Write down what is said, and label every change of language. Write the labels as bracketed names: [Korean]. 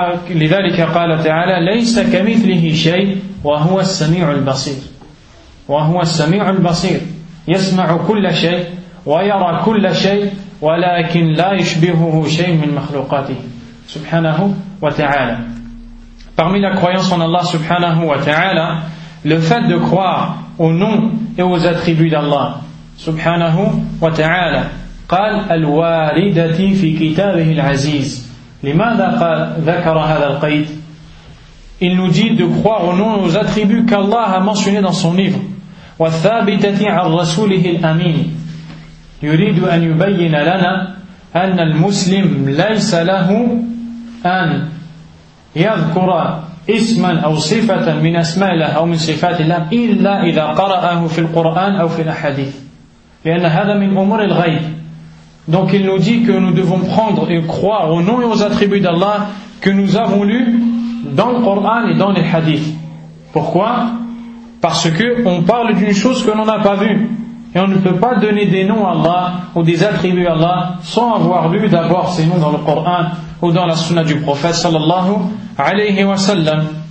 [Arabic] لذلك قال تعالى ليس كمثله شيء وهو السميع البصير. وهو السميع البصير يسمع كل شيء ويرى كل شيء ولكن لا يشبهه شيء من مخلوقاته سبحانه وتعالى. [French] Parmi la croyance en Allah سبحانه وتعالى, le fait de croire au nom et aux attributs d'Allah سبحانه وتعالى. [Arabic] قال الواردة في كتابه العزيز. لماذا قال ذكر هذا القيد؟ [French] Il nous dit de croire au nom et aux attributs qu'Allah a mentionné dans son livre. [Arabic] والثابتة عن رسوله الأمين. يريد أن يبين لنا أن المسلم ليس له أن يذكر اسما أو صفة من أسماء الله أو من صفات الله إلا إذا قرأه في القرآن أو في الأحاديث. لأن هذا من أمور الغيب. [French] Donc il nous dit que nous devons prendre et croire aux noms et aux attributs d'Allah que nous avons lus dans le Coran et dans les hadiths. Pourquoi ? Parce qu'on parle d'une chose que l'on n'a pas vue. Et on ne peut pas donner des noms à Allah ou des attributs à Allah sans avoir lu d'abord ces noms dans le Coran ou dans la sunna du prophète sallallahu alayhi wa sallam.